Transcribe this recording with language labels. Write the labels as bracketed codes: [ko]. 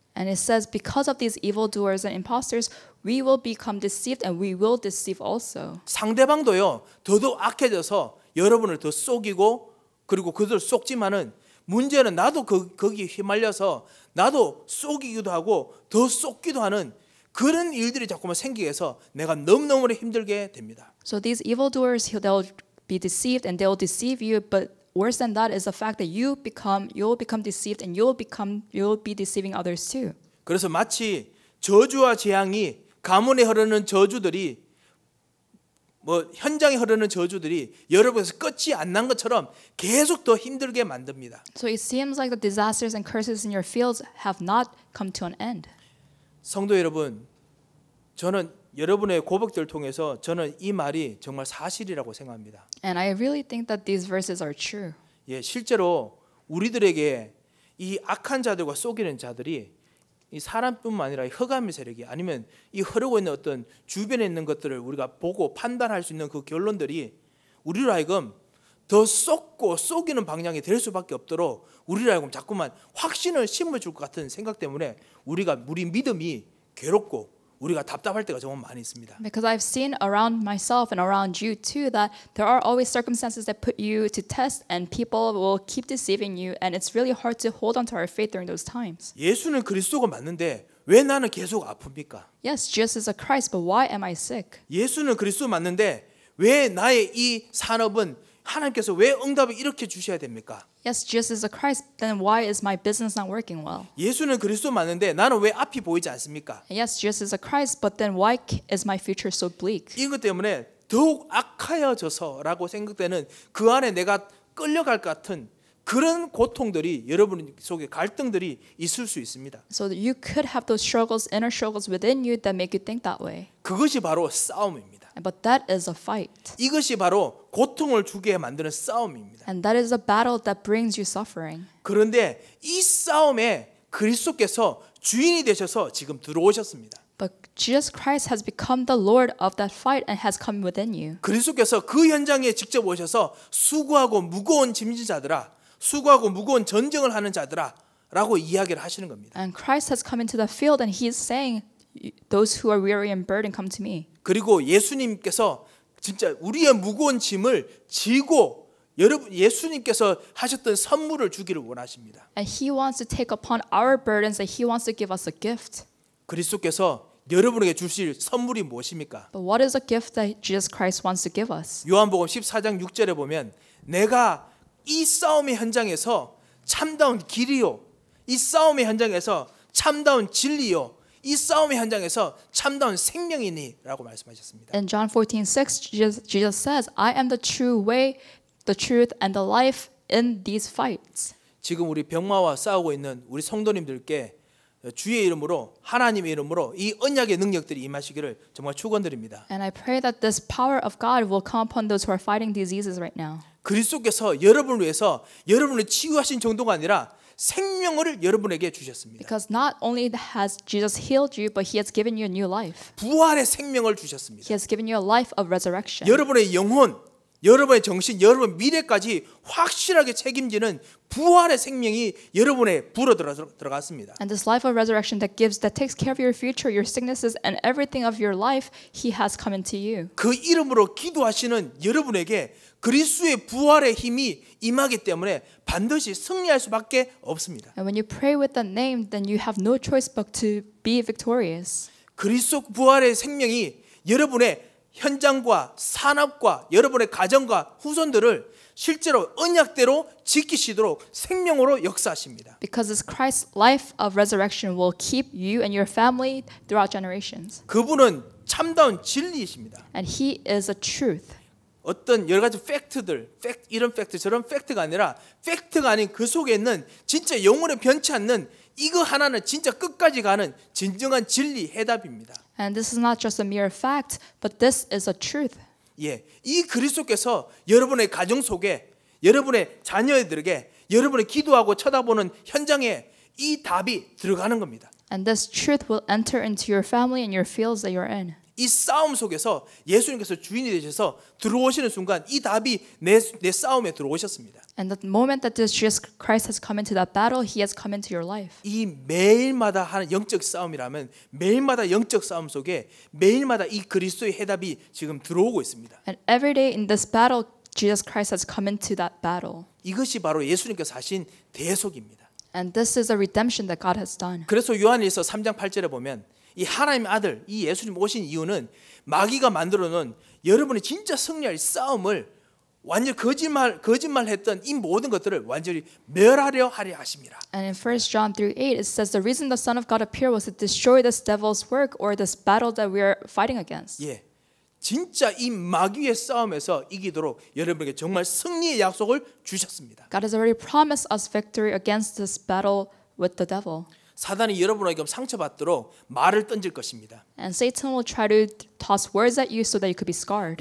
[en] And it says, because of these evildoers and imposters, we will become deceived and we will deceive also. [ko] 상대방도요 더더욱 악해져서 여러분을 더 속이고 그리고 그들 속지만은 문제는 나도 거기에 휘말려서 나도 속이기도 하고 더 속기도 하는 그런 일들이 자꾸만 생기게 해서 내가 너무너무 힘들게 됩니다. [en] So these evildoers, they'll be deceived and they'll deceive you, but worse than that is the fact that you'll become deceived and you'll be deceiving others too. [ko] 그래서 마치 저주와 재앙이 가문에 흐르는 저주들이 현장에 흐르는 저주들이 여러분에서 끝이 안 난 것처럼 계속 더 힘들게 만듭니다. [en] So it seems like the disasters and curses in your fields have not come to an end. [ko] 성도 여러분, 저는 여러분의 고백들을 통해서 저는 이 말이 정말 사실이라고 생각합니다. [en] And I really think that these verses are true. [ko] 예, 실제로 우리들에게 이 악한 자들과 속이는 자들이 이 사람뿐만 아니라 흑암의 세력이 아니면 이 흐르고 있는 어떤 주변에 있는 것들을 우리가 보고 판단할 수 있는 그 결론들이 우리로 하여금 더 쏟고 속이는 방향이 될 수밖에 없도록 우리로 하여금 자꾸만 확신을 심어줄 것 같은 생각 때문에 우리 믿음이 괴롭고 우리가 답답할 때가 정말 많이 있습니다. [en] Because I've seen around myself and around you too that there are always circumstances that put you to test and people will keep deceiving you and it's really hard to hold on to our faith during those times. [ko] 예수는 그리스도가 맞는데 왜 나는 계속 아픕니까? [en] Yes, Jesus is a Christ, but why am I sick? [ko] 예수는 그리스도 맞는데 왜 나의 이 산업은 하나님께서 왜 응답을 이렇게 주셔야 됩니까? [en] Yes, Jesus is a Christ, then why is my business not working well? [ko] 예수는 그리스도 맞는데 나는 왜 앞이 보이지 않습니까? [en] Yes, Jesus is a Christ, but then why is my future so bleak? [ko] 이것 때문에 더욱 악하여져서라고 생각되는 그 안에 내가 끌려갈 것 같은 그런 고통들이 여러분 속에 갈등들이 있을 수 있습니다. [en] So that you could have those struggles, inner struggles within you that make you think that way. [ko] 그것이 바로 싸움입니다. [en] But that is a fight. [ko] 이것이 바로 고통을 주게 만드는 싸움입니다. [en] And that is a battle that brings you suffering. [ko] 그런데 이 싸움에 그리스도께서 주인이 되셔서 지금 들어오셨습니다. [en] But Jesus Christ has become the Lord of that fight and has come within you. [ko] 그리스도께서 그 현장에 직접 오셔서 수고하고 무거운 짐진 자들아, 수고하고 무거운 전쟁을 하는 자들아 라고 이야기를 하시는 겁니다. [en] And Christ has come into the field and he is saying, those who are weary and burdened come to me. [ko] 그리고 예수님께서 진짜 우리의 무거운 짐을 지고 여러분 예수님께서 하셨던 선물을 주기를 원하십니다. [en] And he wants to take upon our burdens and he wants to give us a gift. [ko] 그리스도께서 여러분에게 주실 선물이 무엇입니까? [en] But what is a gift that Jesus Christ wants to give us? [ko] 요한복음 14장 6절에 보면 내가 이 싸움의 현장에서 참다운 길이요, 이 싸움의 현장에서 참다운 진리요, 이 싸움의 현장에서 참다운 생명이니라고 말씀하셨습니다. [en] In John 14:6, Jesus says, I am the true way, the truth, and the life in these fights. [ko] 지금 우리 병마와 싸우고 있는 우리 성도님들께 주의 이름으로 하나님의 이름으로 이 언약의 능력들이 임하시기를 정말 축원드립니다. [en] And I pray that this power of God will come upon those who are fighting diseases right now. [ko] 그리스도께서 여러분을 위해서 여러분을 치유하신 정도가 아니라 생명을 여러분에게 주셨습니다. [en] Because not only has Jesus healed you, but he has given you a new life. [ko] 부활의 생명을 주셨습니다. [en] He has given you a life of resurrection. [ko] 여러분의 영혼, 여러분의 정신, 여러분 미래까지 확실하게 책임지는 부활의 생명이 여러분의 불어 들어갔습니다. [en] And this life of resurrection that takes care of your future, your sicknesses, and everything of your life, He has come into you. [ko] 그 이름으로 기도하시는 여러분에게 그리스도의 부활의 힘이 임하기 때문에 반드시 승리할 수밖에 없습니다. [en] And when you pray with that name, then you have no choice but to be victorious. [ko] 그리스도 부활의 생명이 여러분의 현장과 산업과 여러분의 가정과 후손들을 실제로 언약대로 지키시도록 생명으로 역사하십니다. [en] Because this Christ's life of resurrection will keep you and your family throughout generations. [ko] 그분은 참다운 진리이십니다. [en] And He is a truth. [ko] 어떤 여러 가지 이런 팩트 저런 팩트가 아니라 팩트가 아닌 그 속에 있는 진짜 영원에 변치 않는 이거 하나는 진짜 끝까지 가는 진정한 진리 해답입니다. [en] And this is not just a mere fact, but this is a truth. [ko] 예, 이 그리스도께서 여러분의 가정 속에, 여러분의 자녀들에게, 여러분의 기도하고 쳐다보는 현장에 이 답이 들어가는 겁니다. [en] And this truth will enter into your family and your fields that you're in. [ko] 이 싸움 속에서 예수님께서 주인이 되셔서 들어오시는 순간 이 답이 내 싸움에 들어오셨습니다. [en] And the moment that this Jesus Christ has come into that battle, He has come into your life. [ko] 이 매일마다 하는 영적 싸움이라면 매일마다 영적 싸움 속에 매일마다 이 그리스도의 해답이 지금 들어오고 있습니다. [en] And every day in this battle, Jesus Christ has come into that battle. [ko] 이것이 바로 예수님께서 하신 대속입니다. [en] And this is a redemption that God has done. [ko] 그래서 요한일서 3장 8절에 보면 이 하나님의 아들, 이 예수님 오신 이유는 마귀가 만들어 놓은 여러분이 진짜 승리할 싸움을 완전 거짓말했던 이 모든 것들을 완전히 멸하려 하려 하심이라. [en] And in 1 John 3:8 it says the reason the Son of God appeared was to destroy this devil's work or this battle that we are fighting against. [ko] 예, 진짜 이 마귀의 싸움에서 이기도록 여러분에게 정말 승리의 약속을 주셨습니다. [en] God has already promised us victory against this battle with the devil. [ko] 사단이 여러분에게 상처받도록 말을 던질 것입니다. [en] And Satan will try to toss words at you so that you could be scarred.